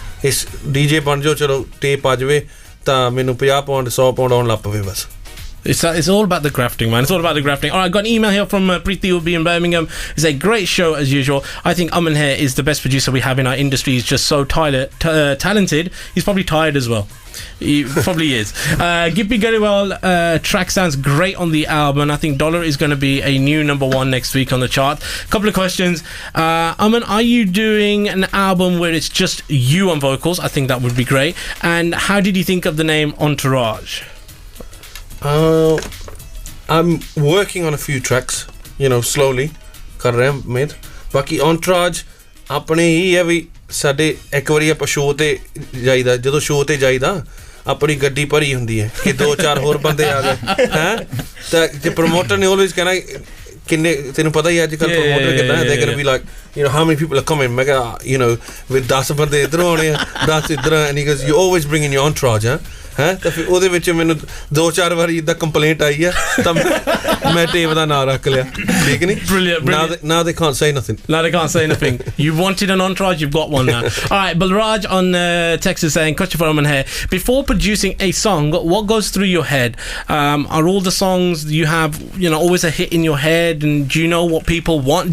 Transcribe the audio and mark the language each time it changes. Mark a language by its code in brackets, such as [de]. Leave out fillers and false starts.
[pa] ਇਸ DJ ਬਣ ਜਾਓ ਚਲੋ ਟੇਪ ਆ ਜਾਵੇ ਤਾਂ ਮੈਨੂੰ 50 ਪਾਉਂਡ 100 ਪਾਉਂਡ ਆਉਣ ਲੱਗ ਪਵੇ ਬਸ [en] It's all about the grafting, man. It's all about the grafting. All right, I got an email here from Preeti Ubi in Birmingham. It's a great show as usual. I think Aman here is the best producer we have in our industry. He's just so talented. He's probably tired as well. He probably is. Gippy Gariwal track sounds great on the album, and I think Dollar is going to be a new #1 next week on the chart. Couple of questions. Aman, are you doing an album where it's just you on vocals? I think that would be great. And how did you think of the name Entourage? I'm working on a few tracks, you know, slowly [pa] ਕਰ ਰਿਹਾ ਮੇਦ ਬਾਕੀ Entourage ਆਪਣੇ ਹੀ ਹੈ ਵੀ ਸਾਡੇ ਇੱਕ ਵਾਰੀ ਆਪਾਂ show ਤੇ ਜਾਈਦਾ ਜਦੋਂ ਸ਼ੋਅ ਤੇ ਜਾਈਦਾ ਆਪਣੀ ਗੱਡੀ ਭਰੀ ਹੁੰਦੀ ਹੈ ਕਿ 2-4 ਹੋਰ ਬੰਦੇ ਆ ਗਏ ਹੈ ਤਾਂ ਜੇ ਪ੍ਰੋਮੋਟਰ ਨੇ ਆਲਵੇਜ਼ ਕਹਿਣਾ ਕਿੰਨੇ ਤੈਨੂੰ ਪਤਾ ਹੀ ਅੱਜ ਕੱਲ ਪ੍ਰੋਮੋਟਰ ਕਿੱਦਾਂ ਹੈ [en] they gonna be like you know how many people are coming [pa] ਮੈਂ ਕਿਹਾ you know with 10 ਬੰਦੇ ਇੱਧਰੋਂ ਆਉਣੇ ਆ 10 ਇੱਧਰ [en] and he goes you always bring in your Entourage [pa] ਹੈ ਤਾਂ ਫਿਰ ਉਹਦੇ ਵਿੱਚ ਮੈਨੂੰ 2-4 ਵਾਰੀ ਇਦਾਂ ਕੰਪਲੇਂਟ ਆਈ ਆ ਤਾਂ ਮੈਂ ਟੇਪ ਦਾ ਨਾਂ ਰੱਖ ਲਿਆ ਠੀਕ ਨਹੀਂ [en] brilliant now they can't say nothing you wanted an Entourage, you've got one now. All right, Balraj on text is saying question for Aman here, before producing a song what goes through your head? Are all the songs you have, you know, always a hit in your head, and do you know what people want?